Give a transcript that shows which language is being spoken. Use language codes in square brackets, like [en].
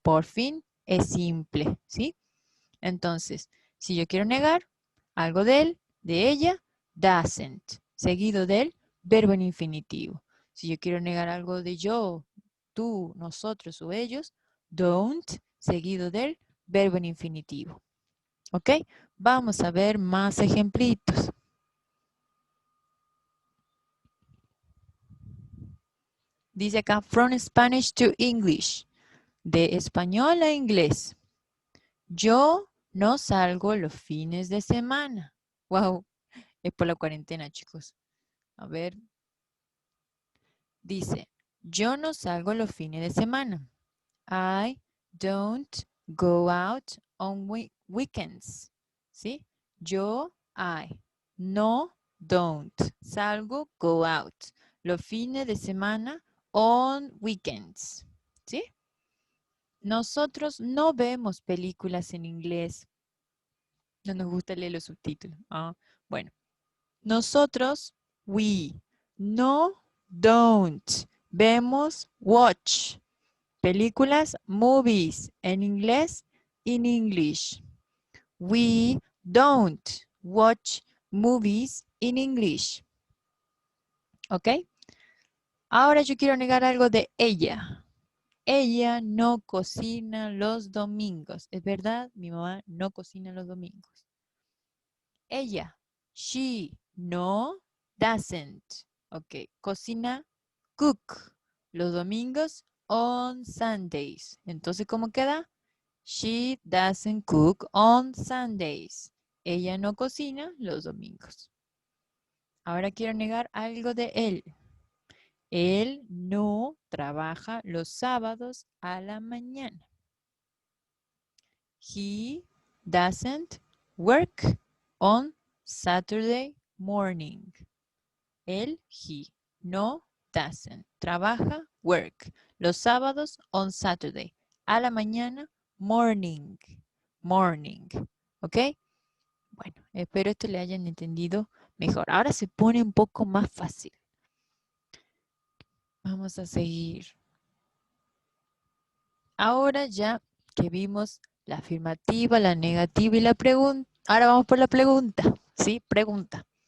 [es] Por fin es simple, ¿sí? Entonces, si yo quiero negar algo de él, de ella, doesn't, seguido del verbo en infinitivo. Si yo quiero negar algo de yo, tú, nosotros o ellos, don't, seguido del verbo en infinitivo. ¿Ok? Vamos a ver más ejemplitos. Dice acá, [en] from Spanish to English. [es] De español a inglés. Yo no salgo los fines de semana. Wow, es por la cuarentena, chicos. A ver, dice, yo no salgo los fines de semana. [en] I don't go out on weekends. [es] ¿Sí? Yo, I. No, don't. Salgo, go out. Los fines de semana, on weekends. ¿Sí? Nosotros no vemos películas en inglés. No nos gusta leer los subtítulos. Ah, bueno. Nosotros, we. No, don't. Vemos, watch. Películas, movies. En inglés, in English. [en] We don't watch movies in English. ¿Ok? [es] Ahora yo quiero negar algo de ella. Ella no cocina los domingos. ¿Es verdad? Mi mamá no cocina los domingos. Ella, she, no, doesn't. Ok, cocina, cook. Los domingos, on Sundays. Entonces, ¿cómo queda? [en] She doesn't cook on Sundays. [es] Ella no cocina los domingos. Ahora quiero negar algo de él. Él no trabaja los sábados a la mañana. [en] He doesn't work on Saturday morning. [es] Él, he, no, doesn't. Trabaja, work. Los sábados, on Saturday. A la mañana, morning. Morning. ¿Ok? Bueno, espero esto le hayan entendido mejor. Ahora se pone un poco más fácil. Vamos a seguir. Ahora ya que vimos la afirmativa, la negativa y la pregunta, ahora vamos por la pregunta. ¿Sí? Pregunta.